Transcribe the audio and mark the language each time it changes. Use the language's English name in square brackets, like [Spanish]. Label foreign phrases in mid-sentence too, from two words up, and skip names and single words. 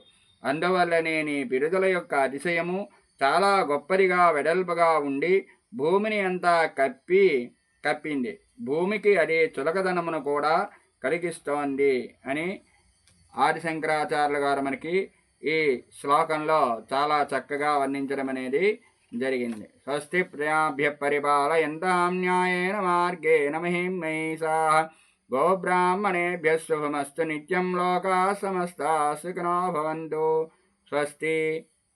[Telugu] అందువల్లనే నీ పిరుదుల యొక్క అతిశయము చాలా గొప్పదిగా, వెడల్పుగా ఉండి భూమిని అంతా కప్పింది. భూమికి అది చులకదనమును కూడా కలిగిస్తోంది అని ఆదిశంకరాచార్యుల గారు మనకి ఈ శ్లోకంలో చాలా చక్కగా వర్ణించడం అనేది జరిగింది. [Sanskrit] स्वस्ति प्रजाभ्य परिपालयन्तां न्यायेन मार्गेण महीं महिषाः गोब्राह्मणेभ्यः शुभमस्तु नित्यं लोकाः समस्ताः सुखिनो भवन्तु. స్వస్తి.